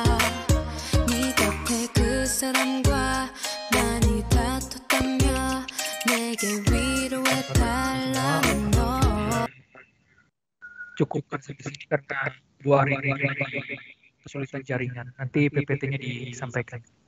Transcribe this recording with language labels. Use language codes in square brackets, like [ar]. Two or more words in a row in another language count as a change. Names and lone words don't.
[ko] 네 곁에 그 사람과 많이 다퉜다며 내게 위로해달라는 너. [id] Cukupkan sampai sini karena 2 hari ini lagi kesulitan jaringan. Nanti PPT-nya disampaikan.